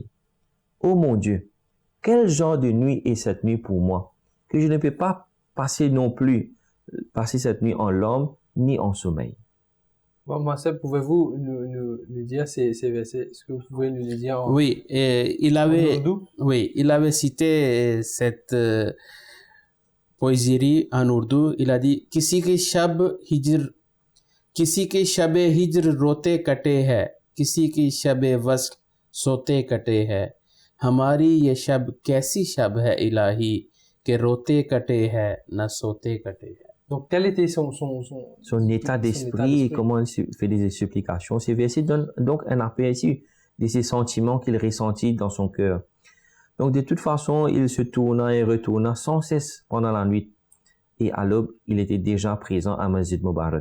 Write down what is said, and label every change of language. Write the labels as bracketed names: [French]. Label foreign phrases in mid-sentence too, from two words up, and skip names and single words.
[French] Oh mon Dieu, quel genre de nuit est cette nuit pour moi, que je ne peux pas passer cette nuit en larmes ni en sommeil. Bon, Marcel, pouvez-vous nous dire ces versets? Est-ce que vous pouvez nous les dire en, Oui, il en avait, ourdou? oui, il avait cité cette poésie en ourdou. Il a dit, [Urdu] کسی کے شب ہجر روتے کٹے ہے، کسی کی شب وصل سوتے کٹے ہے، ہماری یہ شب کیسی شب ہے الٰہی، کہ روتے کٹے ہے نہ سوتے کٹے ہے. [French] Donc, quel était son état d'esprit et comment il fait des supplications. Ces versets donnent donc un aperçu de ces sentiments qu'il ressentit dans son cœur. Donc, de toute façon, il se tourna et retourna sans cesse pendant la nuit. Et à l'aube, il était déjà présent à Masjid Mubarak.